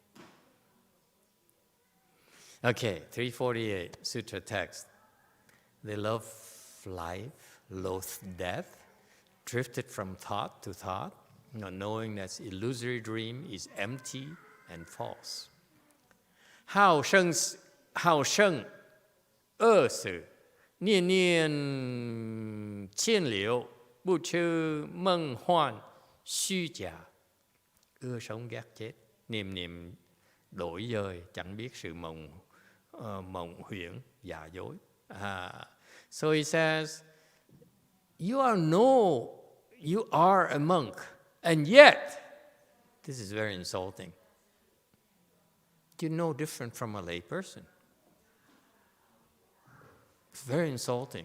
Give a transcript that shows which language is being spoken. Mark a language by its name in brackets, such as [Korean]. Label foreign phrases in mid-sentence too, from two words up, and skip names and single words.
[English] Okay, 348, Sutra Text. They love life, loathe death, drifted from thought to thought, not knowing that illusory dream is empty and false. [Chinese] Hào 生恶死，念念牵流，不知梦幻虚假. [Vietnamese] Ưa sống ghét chết, niệm niệm đổi dời, chẳng biết sự mộng huyễn, giả dối. [English] So he says, you are a monk, and yet, this is very insulting, you're no different from a lay person. It's very insulting.